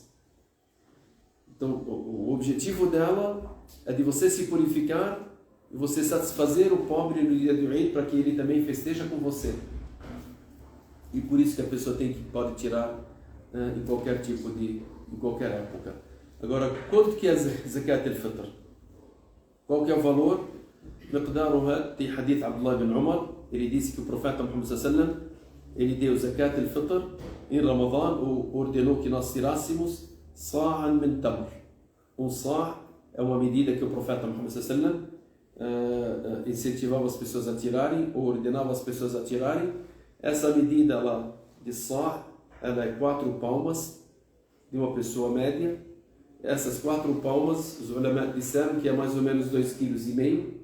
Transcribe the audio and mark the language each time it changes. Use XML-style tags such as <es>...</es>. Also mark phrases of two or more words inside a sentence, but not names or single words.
<pt>Então o objetivo dela é de você se purificar e você satisfazer o pobre no dia do Eid para que ele também festeja com você. E por isso que a pessoa pode tirar em qualquer em qualquer época. Agora, quanto que é zakat al-fitr? Qual que é o valor? Tem hadith Abdullah ibn Umar, ele disse que o profeta Muhammad</pt> <ar>صلى الله عليه وسلم,</ar> <pt>ele deu</pt> <ar>زكاة الفطر</ar> <pt>em Ramadã, ordenou que nós tirássemos</pt> <ar>صاعا من تمر.</ar> <pt>Um sa' é uma medida que o profeta Muhammad</pt> <ar>صلى الله عليه وسلم</ar> <pt>incentivava as pessoas a tirarem, ou ordenava as pessoas a tirarem. Essa medida lá de sa', ela é 4 palmas de uma pessoa média. Essas 4 palmas, os ulama disseram que é mais ou menos 2,5 kg.</pt>